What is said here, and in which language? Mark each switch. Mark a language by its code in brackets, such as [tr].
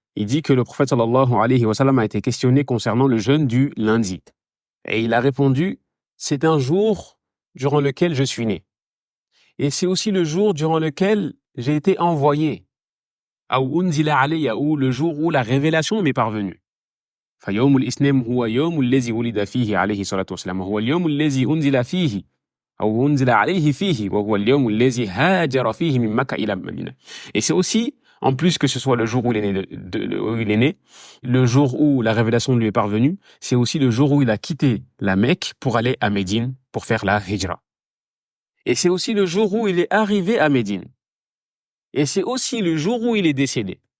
[fr] Il dit que le prophète sallallahu alayhi wa sallam a été questionné concernant le jeûne du lundi. Et il a répondu, c'est un jour durant lequel je suis né. Et c'est aussi le jour durant lequel j'ai été envoyé. Ou [ar] unzila alayya, [fr] ou le jour où la révélation m'est parvenue. [ar] فيوم الاثنين هو يوم الذي ولد فيه عليه الصلاة والسلام وهو اليوم الذي أنزل فيه أو أنزل عليه فيه وهو اليوم الذي هاجر فيه من مكة إلى مدينة. [fr] Et c'est aussi, en plus que ce soit le jour où il est né, le jour où la révélation lui est parvenue, c'est aussi le jour où il a quitté la Mecque pour aller à Médine pour faire la hijra. Et c'est aussi le jour où il est arrivé à Médine. Et c'est aussi le jour où il est décédé.